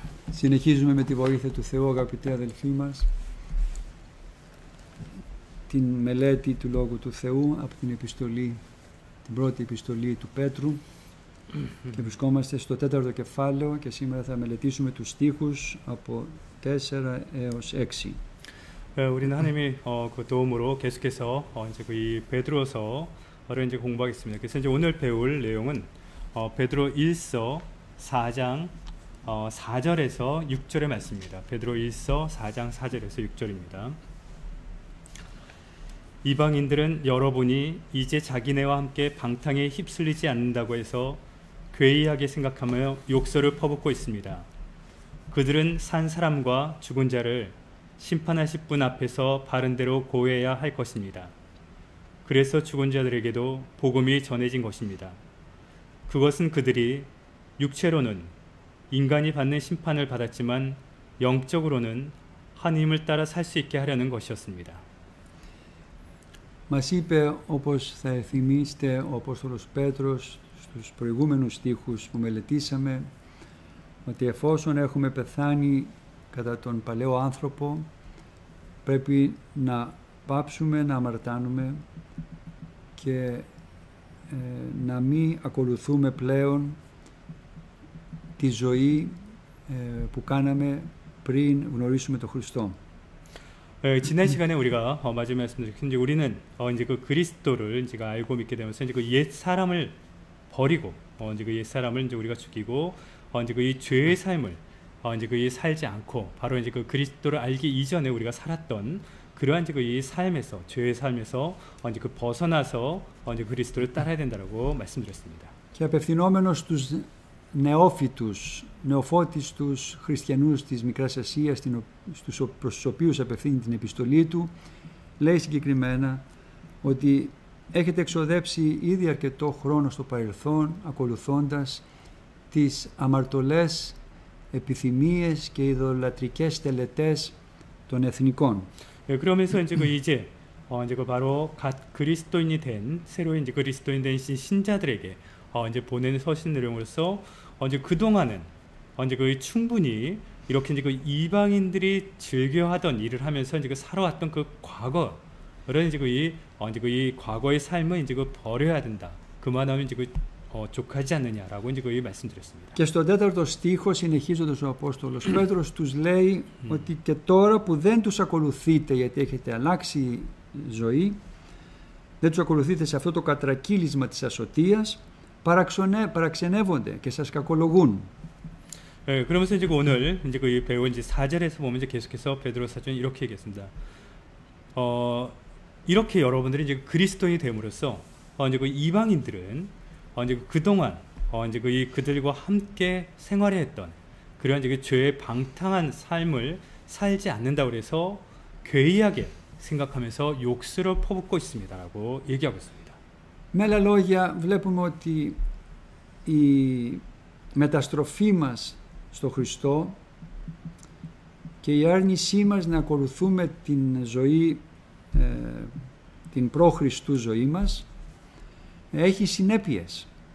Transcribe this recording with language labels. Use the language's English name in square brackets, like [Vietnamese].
[Greek] Συνεχίζουμε με τη βοήθεια του Θεού, αγαπητοί αδελφοί μας, την μελέτη του Λόγου του Θεού από την πρώτη επιστολή του Πέτρου και βρισκόμαστε στο 4ο κεφάλαιο και σήμερα θα μελετήσουμε τους στίχους από 4 έως 6. [Korean] 우리는 하나님의 그 도움으로 계속해서 이제 이 베드로서를 이제 공부하겠습니다. 그래서 이제 오늘 배울 내용은 베드로 1서 4장 4절에서 6절의 말씀입니다. 베드로 1서 4장 4절에서 6절입니다. 이방인들은 여러분이 이제 자기네와 함께 방탕에 휩쓸리지 않는다고 해서 괴이하게 생각하며 욕설을 퍼붓고 있습니다. 그들은 산 사람과 죽은 자를 심판하실 분 앞에서 바른 대로 고해야 할 것입니다. 그래서 죽은 자들에게도 복음이 전해진 것입니다. 그것은 그들이 육체로는 인간이 받는 심판을 받았지만 영적으로는 하나님을 따라 살 수 있게 하려는 것이었습니다. [Greek] Μας είπε, όπως θα θυμίστε, ο Απόστολος Πέτρος στους προηγούμενους στίχους που μελετήσαμε, ότι εφόσον έχουμε πεθάνει κατά τον παλαιό άνθρωπο, πρέπει να πάψουμε να αμαρτάνουμε και να μην ακολουθούμε πλέον τη ζωή που κάναμε πριν γνωρίσουμε τον Χριστό. [Korean] 지난 시간에 우리가 마지막 말씀드렸듯이 이제 우리는 이제 그 그리스도를 이제 알고 믿게 되면서 이제 그 옛 사람을 버리고 이제 그 옛 사람을 이제 우리가 죽이고 이제 그 이 죄의 삶을 이제 그 살지 않고 바로 이제 그 그리스도를 알기 이전에 우리가 살았던 그러한 이제 그 이 삶에서 죄의 삶에서 이제 그 벗어나서 이제 그리스도를 따라야 된다라고 말씀드렸습니다. [Greek] Και απευθυνόμενος στους νεόφυτους, νεοφώτιστους χριστιανούς της Μικράς Ασίας, προς τους οποίους απευθύνει την επιστολή του, λέει συγκεκριμένα ότι έχετε εξοδέψει ήδη αρκετό χρόνο στο παρελθόν, ακολουθώντας τις αμαρτωλές επιθυμίες και ειδωλατρικές τελετές των εθνικών. [Korean] 그러면서 이제 그 이제 그 바로 갓 그리스도인이 된 새로운 이제 그리스도인 된 신자들에게 이제 보내는 서신 내용으로서 이제 그 동안은 이제 그 충분히 이렇게 이제 그 이방인들이 즐겨하던 일을 하면서 이제 그 살아왔던 그 과거를 이제 그 이 과거의 삶을 이제 그 버려야 된다. 그만하면 이제 그 족하지 않느냐라고 이제 그 말씀드렸습니다. [Greek] Και στον 4ο στίχο, συνεχίζοντας ο Απόστολος Πέτρος, τους λέει ότι και τώρα που δεν τους ακολουθείτε γιατί έχετε αλλάξει ζωή, δεν τους ακολουθείτε σε αυτό το κατρακύλισμα της ασωτείας, παραξενεύονται και σας κακολογούν. [Korean] 그러면서 이제 오늘 이제 그 배운 이제 4절에서 보면 이제 계속해서 베드로 사도는 이렇게 얘기했습니다. 이렇게 여러분들이 이제 그리스도인이 됨으로써 이제 그 이방인들은 이제 그동안 이제 그들과 함께 생활했던 그런 이제 그 죄의 방탕한 삶을 살지 않는다고 그래서 괴이하게 생각하면서 욕설을 퍼붓고 있습니다라고 얘기하고 있습니다. [Greek] Με άλλα λόγια, βλέπουμε ότι η μεταστροφή μας στο Χριστό και η άρνησή μας να ακολουθούμε την ζωή, την προ-Χριστού ζωή μας, έχει συνέπειες.